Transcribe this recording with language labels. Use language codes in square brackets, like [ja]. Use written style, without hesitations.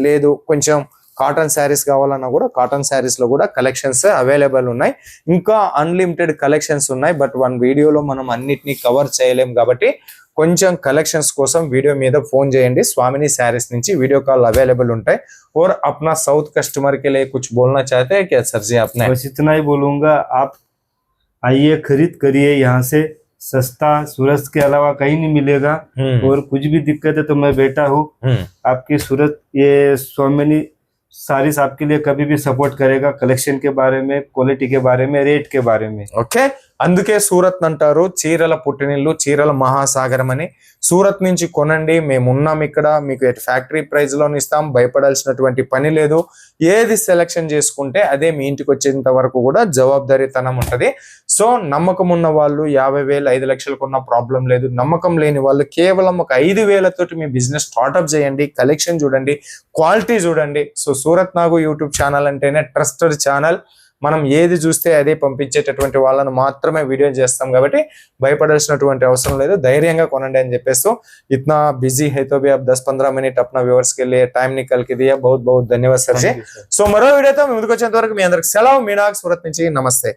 [te] లేదు కొంచెం కాటన్ శారీస్ కావాలన్నా కూడా కాటన్ శారీస్ లో కూడా కలెక్షన్స్ అవైలబుల్ ఉన్నాయి. ఇంకా అన్లిమిటెడ్ కలెక్షన్స్ ఉన్నాయి. బట్ వన్ వీడియోలో మనం అన్నిటినీ కవర్ చేయలేం కాబట్టి కొంచెం కలెక్షన్స్ కోసం వీడియో మీద ఫోన్ చేయండి. స్వామిని శారీస్ నుంచి వీడియో కాల్ అవైలబుల్ ఉంటాయి. [hi] और अपना साउथ कस्टमर के लिए कुछ बोलना चाहते हैं क्या सर जी आपने? बस इतना ही बोलूंगा, आप आइए, खरीद करिए यहाँ से. सस्ता सूरत के अलावा कहीं नहीं मिलेगा. और कुछ भी दिक्कत है तो मैं बैठा हूँ आपकी सूरत. ये स्वामिनी सारीस आपके लिए कभी भी सपोर्ट करेगा, कलेक्शन के बारे में, क्वालिटी के बारे में, रेट के बारे में. [te] ఓకే, అందుకే సూరత్ అంటారు చీరల పుట్టినిల్లు, చీరల మహాసాగరం అని. సూరత్ నుంచి కొనండి, మేము ఉన్నాం ఇక్కడ. మీకు ఫ్యాక్టరీ ప్రైస్ లో ఇస్తాం. భయపడాల్సినటువంటి పని లేదు. ఏది సెలెక్షన్ చేసుకుంటే అదే మీ ఇంటికి వచ్చేంత వరకు కూడా జవాబుదారీతనం ఉంటది. సో నమ్మకం ఉన్న వాళ్ళు 50,000 5 లక్షలకు ఉన్న ప్రాబ్లం లేదు. నమ్మకం లేని వాళ్ళు కేవలం ఒక 5,000 తోటి మీ బిజినెస్ స్టార్ట్అప్ చేయండి. కలెక్షన్ చూడండి, క్వాలిటీ చూడండి. సో సూరత్ నాగు యూట్యూబ్ ఛానల్ అంటేనే ట్రస్టెడ్ ఛానల్. మనం ఏది చూస్తే అదే పంపించేటటువంటి వాళ్ళను మాత్రమే వీడియో చేస్తాం కాబట్టి భయపడాల్సినటువంటి అవసరం లేదు. ధైర్యంగా కొనండి అని చెప్పేస్తూ [hi] इतना बिजी है तो भी आप 10-15 मिनट अपना व्यूअर्स के लिए टाइम निकाल के दिया. बहुत बहुत धन्यवाद सर जी. [te] సో మరో వీడియోతో మీ ముందుకు వచ్చేంత వరకు మీ అందరికి సెలవు. మీనాగ్ సూరత్ నుంచి నమస్తే.